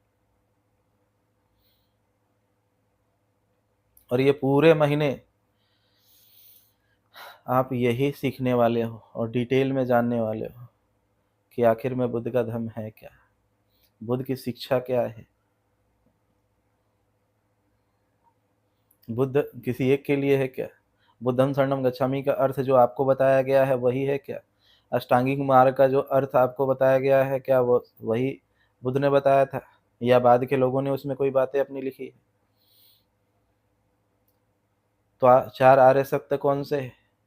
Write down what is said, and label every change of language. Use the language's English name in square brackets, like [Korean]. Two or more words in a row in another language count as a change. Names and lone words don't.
[Hindi] और ये पूरे महीने आप यही सीखने वाले हो और डिटेल में जानने वाले हो कि आखिर में बुद्ध का धर्म है क्या, बुद्ध की शिक्षा क्या है, बुद्ध किसी एक के लिए है क्या, [Pali] बुद्धं शरणं गच्छामि [Hindi] का अर्थ जो आपको बताया गया है वही है क्या, अष्टांगिक मार्ग का जो अर्थ आपको बताया गया है क्या वो वही बुद्ध ने बताया था, या बाद के लोगों ने उसमें कोई बातें अपनी लिखी है? तो चार आर्य सत्य कौन से है?